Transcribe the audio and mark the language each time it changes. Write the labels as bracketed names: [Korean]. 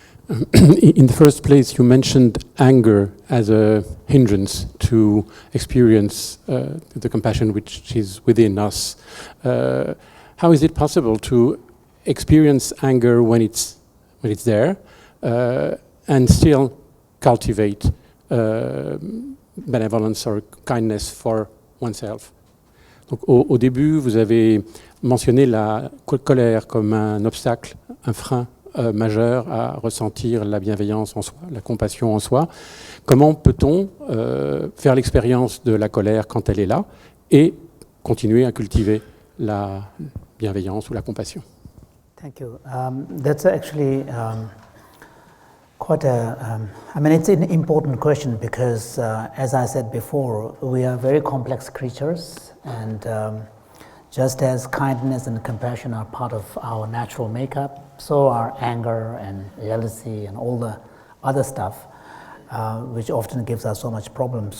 [English] In the first place, you mentioned anger as a hindrance to experience the compassion which is within us. How is it possible to experience anger when it's there and still cultivate benevolence or kindness for oneself? [French] Donc, au début, vous avez mentionné la colère comme un obstacle, un frein majeur à ressentir la bienveillance en soi, la compassion en soi. Comment peut-on faire l'expérience de la colère quand elle est là et continuer à cultiver la bienveillance ou la compassion? [English] Thank you. That's actually quite I mean, it's an important question because, as I said before, we are very complex creatures, and just as kindness and compassion are part of our natural makeup, so are anger and jealousy and all the other stuff, which often gives us so much problem.